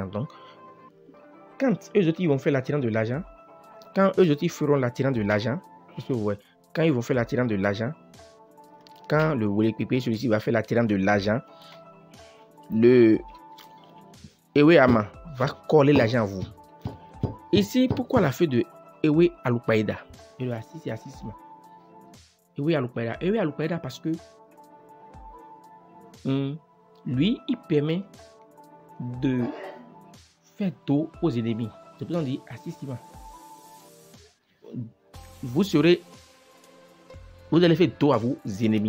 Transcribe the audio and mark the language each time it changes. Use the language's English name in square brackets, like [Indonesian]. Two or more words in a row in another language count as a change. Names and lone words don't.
[French] Donc, quand eux autres ils vont faire l'attirance de l'argent, quand eux autres ils feront l'attirance de l'argent, quand ils vont faire l'attirance de l'argent, quand le Welepipi, celui-ci va faire l'attirance de l'argent, le Ewe Ama va coller l'argent à vous. Ici, pourquoi la feuille de Ewe Alupaida? Et le assis, c'est assistement. Ewe Alupaida parce que lui, il permet de faire dos aux ennemis. C'est pour ça qu'on dit assistement. Vous allez faire dos à vos ennemis.